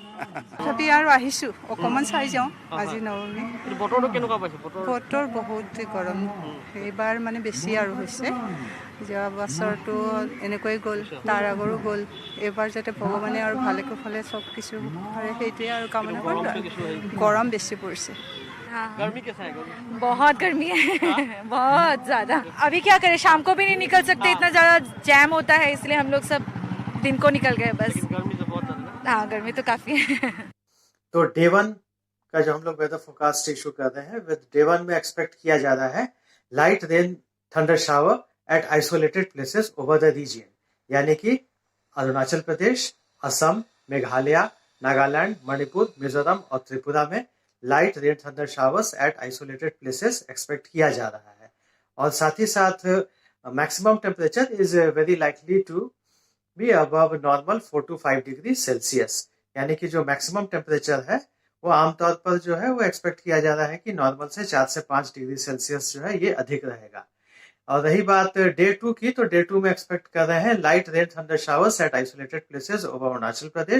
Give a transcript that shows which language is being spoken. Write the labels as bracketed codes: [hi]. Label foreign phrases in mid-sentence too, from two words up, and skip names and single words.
[as] তথাপি আৰু আহিছোঁ, অকণমান চাই যাওঁ আজি নৱমী। বতৰটো কেনেকুৱা পাইছে? বতৰ বহুত গৰম, এইবাৰ মানে বেছি আৰু হৈছে। যোৱা বছৰটো এনেকৈ গ'ল, তাৰ আগৰো গ'ল। এইবাৰ যাতে ভগৱানে আৰু ভালে কুশলে চব কিছু কৰে, সেইটোৱে আৰু কামনা কৰোঁ। গৰম বেছি পৰিছে। [hi] गर्मी कैसा है? बहुत गर्मी है बहुत ज़्यादा। अभी क्या करें, शाम को भी नहीं निकल सकते, इतना ज़्यादा जैम होता है, इसलिए हम लोग सब दिन को निकल गए बस। गर्मी तो बहुत ज़्यादा। हाँ, गर्मी तो काफ़ी है। तो डे 1 का जो हम लोग [en] weather forecast issue [hi] कर रहे हैं, [en] with day 1 [hi] में एक्सपेक्ट किया जा रहा है [en] light rain thunder shower at isolated places over the region, [hi] यानी कि अरुणाचल प्रदेश, असम, मेघालय, नागालैंड, मणिपुर, मिजोरम और त्रिपुरा में [en] light rain thunder showers at isolated places [hi] एक्सपेक्ट किया जा रहा है। और साथ ही साथ [en] maximum temperature is very likely to be above normal 4 to 5 degree Celsius, [hi] यानी कि जो [en] maximum temperature [hi] है वो आमतौर पर जो है वो एक्सपेक्ट किया जा रहा है कि नॉर्मल से 4 से 5 [en] degree Celsius [hi] जो है ये अधिक रहेगा। और रही बात डे 2 की, तो डे 2 में एक्सपेक्ट कर रहे हैं [en] light rain thunder showers at isolated places over [hi] अरुणाचल प्रदेश।